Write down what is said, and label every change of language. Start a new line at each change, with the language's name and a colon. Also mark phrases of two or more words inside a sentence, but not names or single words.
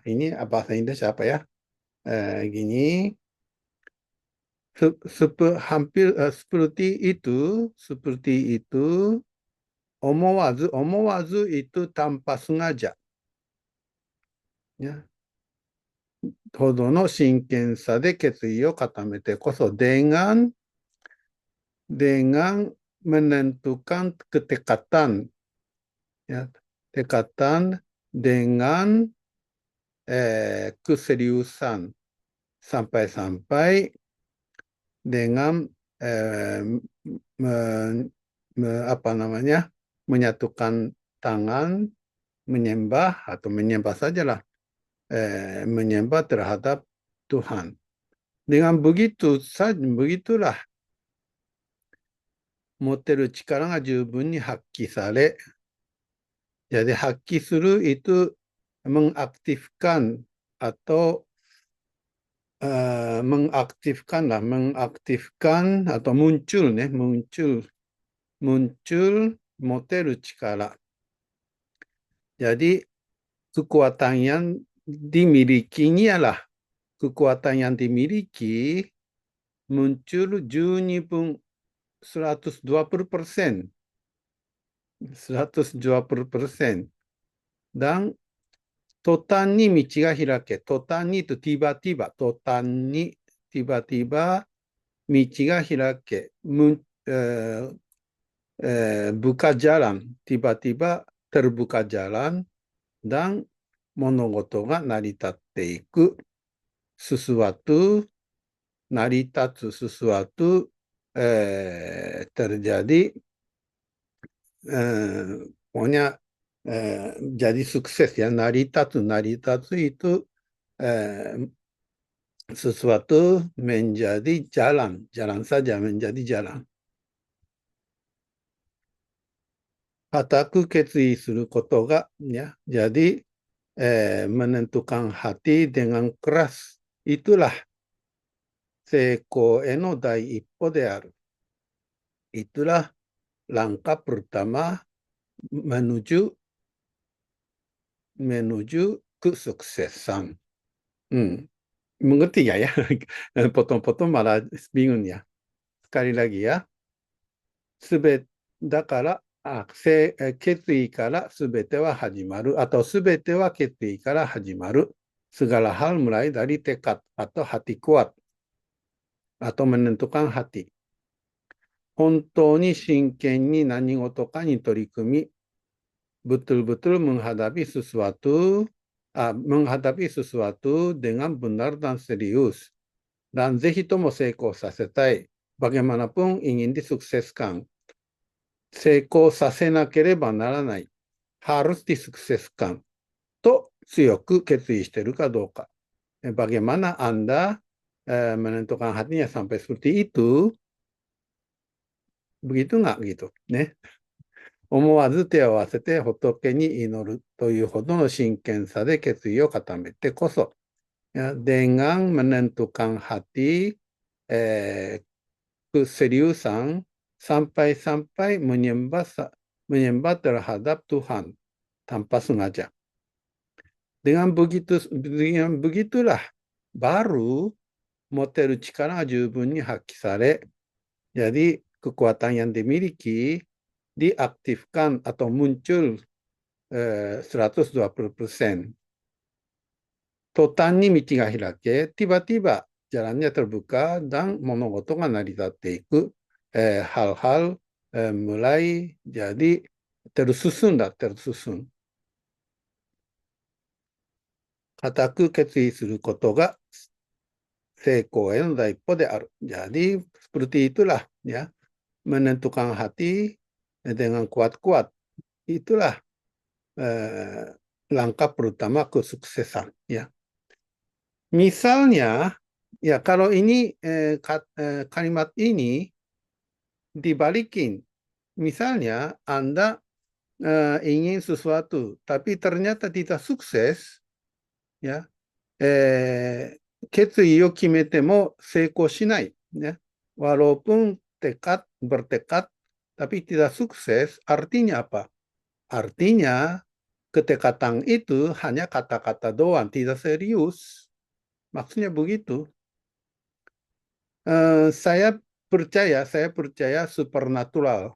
Indonesian: Ini bahasa Indonesia apa ya? Gini, hampir seperti itu. Omowazu itu tanpa sengaja. Ya.
Japanese: ほどの真剣さで決意を固めてこそ dengan
Indonesian: menentukan ketekatan ya tekatan dengan keseriusan sampai-sampai dengan menyatukan tangan menyembah atau menyembah sajalah menyembah terhadap Tuhan. Dengan begitulah
Japanese: 持ってる力が十分に発揮され、
Indonesian: jadi 発揮する itu mengaktifkan atau mengaktifkan atau muncul muncul
Japanese: 持てる力.
Indonesian: Jadi kekuatan yang dimilikinya lah. Kekuatan yang dimiliki muncul 12 120%.
Japanese: 120%. Dan 途端に道が開け。途端にとティバティバ。途端にティバティバ。道が開け。
Indonesian: buka jalan. Tiba-tiba terbuka jalan. Dan
Japanese: 物事が成り立っていく。
Indonesian: sesuatu 成り立つ sesuatu terjadi pokoknya jadi sukses ya. 成り立つ itu sesuatu menjadi jalan. Jalan saja menjadi jalan.
Japanese: 固く決意することが、ya.
Indonesian: Jadi menentukan hati dengan keras. Itulah
Japanese: 成功への第一歩である。
Indonesian: Itulah langkah pertama menuju kesuksesan. Mengerti ya? Potong-potong malah bingung ya. Sekali lagi ya.
Japanese: だから、決意からすべては始まる。あと、すべては決意から始まる。
Indonesian: Segala hal mulai dari tekad atau hati kuat. Atau menentukan hati.
Japanese: 本当に真剣に何事かに取り組み、
Indonesian: betul-betul menghadapi sesuatu dengan benar dan serius. Dan
Japanese: ぜひとも成功させたい。
Indonesian: Bagaimanapun ingin disukseskan.
Japanese: 成功させなければならない。
Indonesian: harus disukseskan.
Japanese: と強く決意しているかどうか。
Indonesian: Bagaimana Anda menentukan hatinya sampai seperti itu? Begitu nggak gitu?
Japanese: ね。思わず手を合わせて仏に祈るというほどの真剣さで決意を固めてこそ、
Indonesian: dengan menentukan hati keseriusan sampai-sampai menyembah terhadap Tuhan tanpa sengaja. Dengan begitulah baru
Japanese: 持てる力十分に発揮され.
Indonesian: Jadi kekuatan yang dimiliki diaktifkan atau muncul 120%.
Japanese: 途端に道が開け、
Indonesian: tiba-tiba jalannya terbuka dan
Japanese: 物事が成り立っていく。
Indonesian: hal-hal mulai jadi tersusun.
Japanese: 固く決意することが成功への第一歩である。
Indonesian: Jadi seperti itulah ya. Menentukan hati dengan kuat-kuat. Itulah langkah pertama kesuksesan ya. Misalnya ya kalau ini kalimat ini dibalikin. Misalnya Anda ingin sesuatu tapi ternyata tidak sukses ya.
Japanese: 決意を決めても成功しない。
Indonesian: ね。Walaupun bertekad, tapi tidak sukses, artinya apa? Artinya ketekatan itu hanya kata-kata doang, tidak serius. Maksudnya begitu. Saya percaya supernatural.